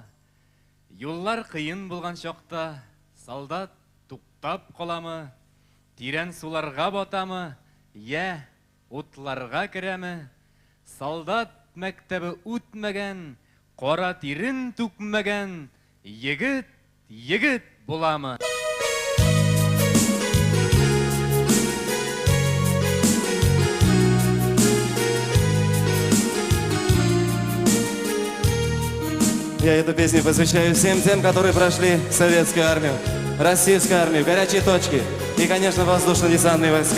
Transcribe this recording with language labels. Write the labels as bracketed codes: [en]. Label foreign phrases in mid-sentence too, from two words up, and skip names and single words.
[tt] Юллар кыйын булган чакта солдат туктап каламы? Тирән суларга батамы? Я, утларга керәме? Солдат мәктәбе үтмәгән, кара тирен түкмәгән, егет буламы? [ru] Я эту песню посвящаю всем тем, которые прошли советскую армию, российскую армию, горячие точки и, конечно, воздушно-десантные войска.